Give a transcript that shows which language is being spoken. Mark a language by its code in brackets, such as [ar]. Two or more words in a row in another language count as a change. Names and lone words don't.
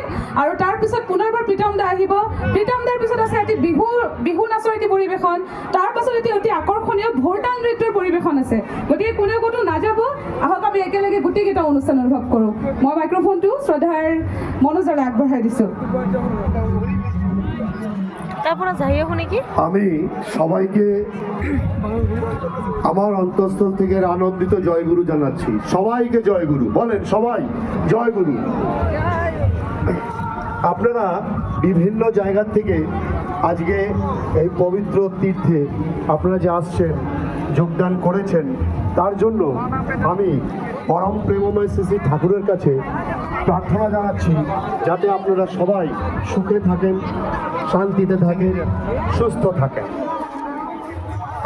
[as] আৰু তাৰপিছত পুনৰবাৰ প্ৰীতম দা আহিব। প্ৰীতম দাৰ পিছত আছে এটি বিহু নাচৰ এটি পৰিৱেশন। তাৰপাছত এটি অতি আকৰ্ষণীয় ভোৰতাল নৃত্যৰ পৰিৱেশন আছে। গতিকে কোনেও ক'তো নাযাব, আহক আমি একেলগে গোটেইকেইটা অনুষ্ঠান অনুভৱ কৰোঁ। মই মাইক্ৰফোনটো শ্ৰদ্ধাৰ মনোজলৈ আগবঢ়াই দিছোঁ। [bn] আমি সবাইকে আমার অন্তঃস্থল থেকে আনন্দিত জয়গুরু জানাচ্ছি। সবাইকে জয়গুরু বলেন, সবাই জয়গুরু। আপনারা বিভিন্ন জায়গা থেকে আজকে এই পবিত্র তীর্থে আপনারা যে আসছেন, যোগদান করেছেন, তার জন্য আমি পরম প্রেমময় শ্রী শ্রী ঠাকুরের কাছে প্রার্থনা জানাচ্ছি যাতে আপনারা সবাই সুখে থাকেন, শান্তিতে থাকেন, সুস্থ থাকেন।